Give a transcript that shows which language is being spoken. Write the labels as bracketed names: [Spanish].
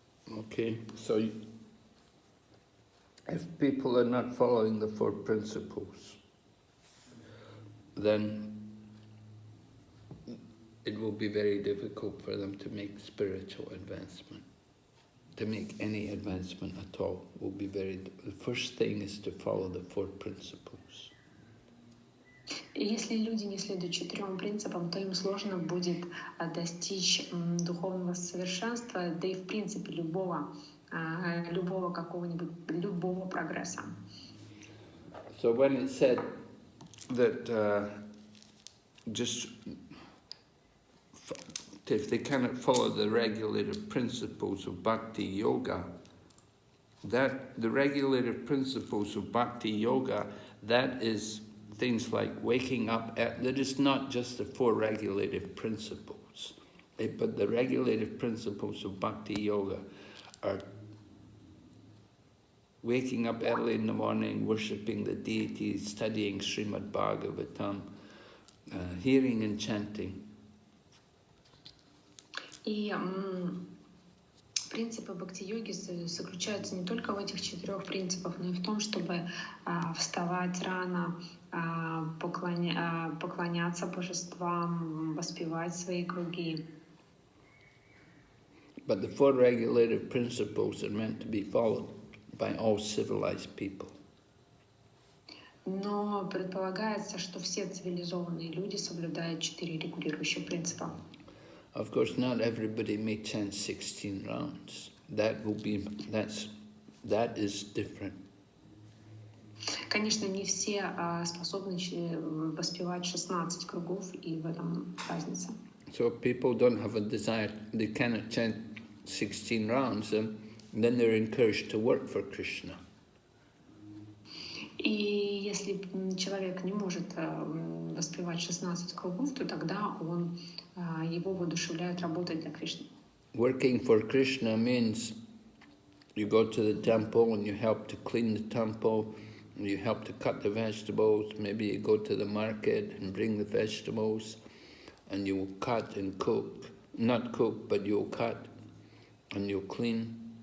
[English] Okay, so if people are not following the 4 principles, then it will be very difficult for them to make spiritual advancement. To make any advancement at all will be the first thing is to follow the 4 principles. [Russian] Если люди не следуют 4 принципам, то им сложно будет достичь духовного совершенства, да и в принципе любого прогресса. [English] So when it said that just if they cannot follow the regulative principles of bhakti yoga, that the regulative principles of bhakti yoga, that is things like waking up that is not just the 4 regulative principles, but the regulative principles of bhakti yoga are waking up early in the morning, worshipping the deities, studying Srimad Bhagavatam, hearing and chanting. [Russian] И принципы бхакти-йоги заключаются не только в этих 4 принципах, но и в том, чтобы вставать рано, поклоняться божествам, воспевать свои круги. [English] But the 4 regulative principles are meant to be followed by all civilized people. [Russian] Но предполагается, что все цивилизованные люди соблюдают 4 регулирующих принципа. [English] Of course, not everybody may chant 16 rounds. That is different. [Russian] Конечно, не все способны воспевать 16 кругов, и в этом разница. [English] So people don't have a desire, they cannot chant 16 rounds, and then they're encouraged to work for Krishna. [Russian] И если человек не может воспевать 16 кругов, то тогда его воодушевляют работать для Кришны. [English] Working for Krishna means you go to the temple and you help to clean the temple, and you help to cut the vegetables, maybe you go to the market and bring the vegetables, and you will cut and cook. Not cook, but you'll cut and you'll clean.